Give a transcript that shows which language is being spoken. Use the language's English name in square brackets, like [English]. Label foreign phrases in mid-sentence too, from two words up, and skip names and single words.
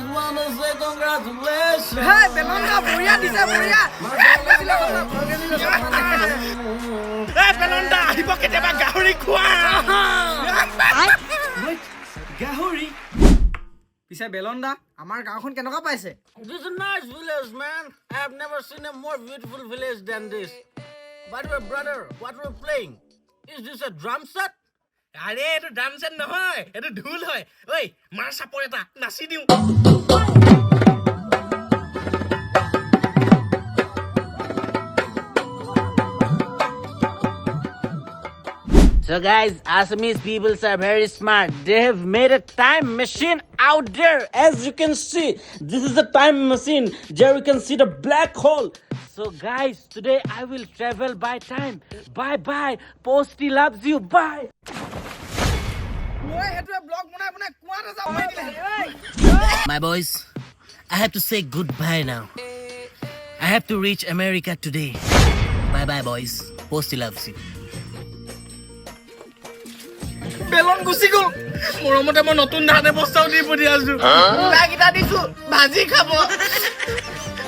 [English] wanna say congratulations. Hey, Belonda, boya disa boya. Hey, Belonda, [Assamese] আহিব কেতিয়াবা গাহৰি খোৱা। গাহৰি পিছে বেলন্দা আমাৰ গাঁওখন কেনেকুৱা পাইছে? [English] This is a nice village, man. I have never seen a more beautiful village than this. By the way, brother, what we're playing? Is this a drum set? [Assamese] আৰে এইটো ড্ৰাম চেট নহয়, এইটো ঢোল হয়। ঐ মাৰ চাপৰ এটা নাচি দিওঁ। [English] So guys, Assamese people are very smart. They have made a time machine out there. As you can see, this is the time machine. There you can see the black hole. So guys, today I will travel by time. Bye bye. Posty loves you. Bye. [Assamese] মই হেতুৱে ব্লগ বনাই বনাই কোৱাটা যাও মই দিলে। [English] My boys, I have to say goodbye now. I have to reach America today. Bye bye boys. Posty loves you. [Assamese] বেলন গুচি গ'ল। মৰমতে মই নতুন ধান বস্তাও দি পঠিয়াইছো। লাগিটা দিছো ভাজি খাব।